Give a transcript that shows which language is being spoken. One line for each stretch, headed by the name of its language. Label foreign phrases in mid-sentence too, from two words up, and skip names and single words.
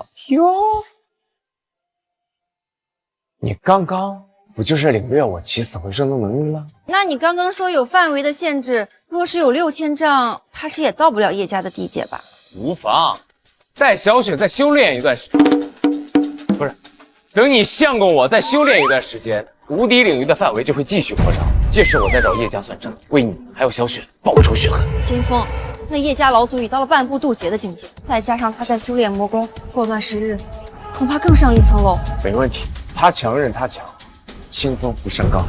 Chinese: 喲，你剛剛不就是領略我起死回生的能力了？那你剛剛說有範圍的限制，若是有6000丈，怕是也到不了葉家的地界吧？無妨，帶小雪再修煉一段時，不是， 等你相公我再修煉一段时间，无敌领域的範圍就會繼續擴張。屆時我再找葉家算賬，為你還有小雪報仇雪恨。秦風，那葉家老祖已到了半步渡劫的境界，再加上他在修煉魔功，過段時日，恐怕更上一層樓。沒問題，他強任他強，清風拂山崗。